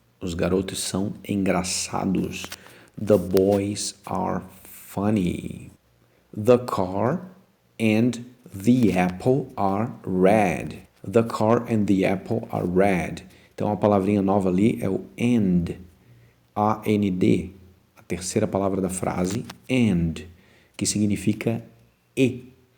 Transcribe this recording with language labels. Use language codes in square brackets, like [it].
[pt] Os garotos são engraçados. [en] The boys are funny. The car and the apple are red. The car and the apple are red. [pt] Então a palavrinha nova ali é o and. A-N-D. A terceira palavra da frase, and, que significa e.